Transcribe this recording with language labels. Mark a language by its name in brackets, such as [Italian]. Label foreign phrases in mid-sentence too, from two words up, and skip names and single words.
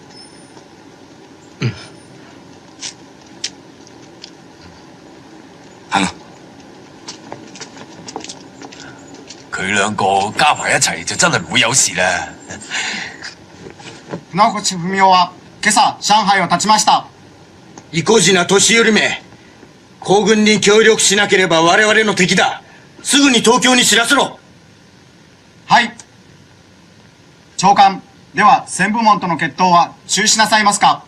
[Cantonese] 行啊！佢兩個加埋一齊就真係唔會有事啦。 [Japanese] 船越文雄は今朝上海を立ちました。意固地な年寄りめ、皇軍に協力しなければ我々の敵だ。すぐに東京に知らせろ。はい。長官、では旋風門との決闘は中止なさいますか？